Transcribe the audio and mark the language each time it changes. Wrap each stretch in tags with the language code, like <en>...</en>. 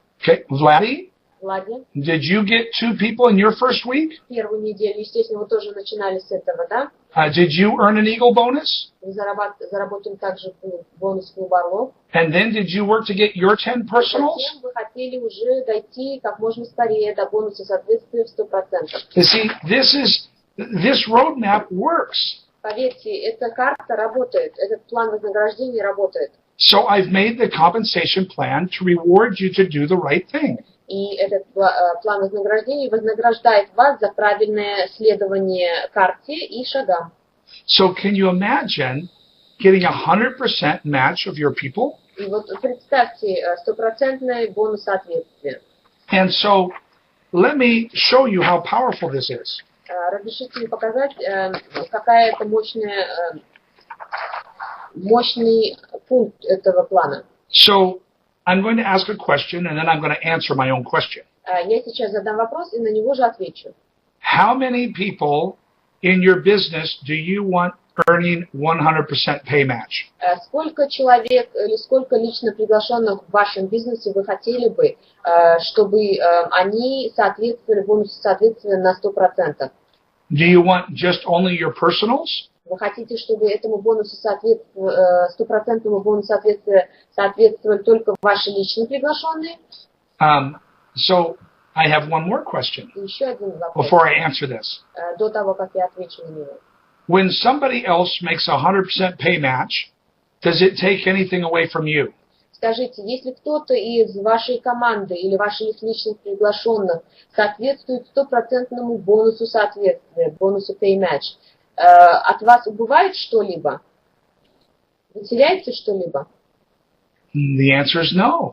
<en>Okay.</en> <ru>Влади,</ru> <en>did you get 2 people in your first week?</en> <ru>Первую неделю, естественно, вы тоже начинали с этого, да?</ru> <en>Did you earn an Eagle bonus?</en> <ru>Вы заработали также бонус клуба Орлов.</ru> <en>And then did you work to get your 10 personals?</en> <ru>Затем вы хотели уже дойти как можно скорее до бонуса соответствия в 100%.</ru> <en>You see, this roadmap works.</en> <ru>Поверьте, эта карта работает, этот план вознаграждения работает.</ru> <en>So I've made the compensation plan to reward you to do the right thing.</en> <ru>И этот план вознаграждения вознаграждает вас за правильное следование карте и шагам.</ru> <en>So can you imagine getting 100% match of your people?</en> <ru>И вот представьте, 100% бонус соответствия.</ru> <en>And so let me show you how powerful this is.</en> <ru>Разрешите мне показать, какая это мощный пункт этого плана.</ru> <en>So I'm going to ask a question, and then I'm going to answer my own question.</en> <ru>Я сейчас задам вопрос и на него же отвечу.</ru> <en>How many people in your business do you want earning 100% pay match?</en> <ru>Сколько человек или сколько лично приглашенных в вашем бизнесе вы хотели бы, чтобы они соответствовали бонусу соответствия на 100%?</ru> <en>Do you want just only your personals?</en> <ru>Вы хотите, чтобы этому бонусу стопроцентному бонусу соответствия соответствовали только ваши личные приглашенные?</ru> <en>So I have one more question</en> <ru>Еще один вопрос.</ru> <en>before I answer this.</en> <ru>До того, как я отвечу на него.</ru> <en>When somebody else makes 100% pay match, does it take anything away from you?</en> <ru>Скажите, если кто-то из вашей команды или ваших личных приглашенных соответствует стопроцентному бонусу соответствия, бонусу pay match, от вас убывает что-либо? Вы теряете что-либо?</ru> <en>The answer is no.</en>